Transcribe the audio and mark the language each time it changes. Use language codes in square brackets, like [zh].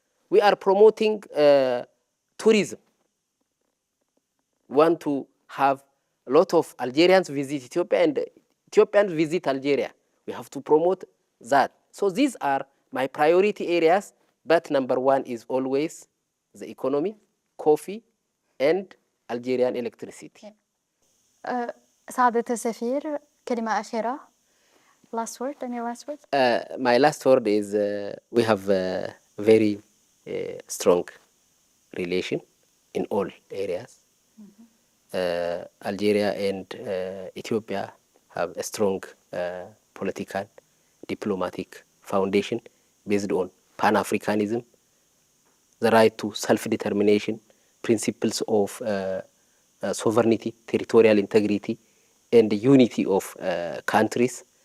[en] We are promoting tourism. We want to have a lot of Algerians visit Ethiopia and Ethiopians visit Algeria. We have to promote that. So these are my priority areas, but number one is always the economy, coffee, and Algerian electricity. [ar] سعادة السفير كلمة أخيرة. [en] Last word, any last word? My last word is we have a very strong relation in all areas. Algeria and Ethiopia have a strong political, diplomatic foundation based on Pan-Africanism, the right to self-determination, principles of sovereignty, territorial integrity, and the unity of countries.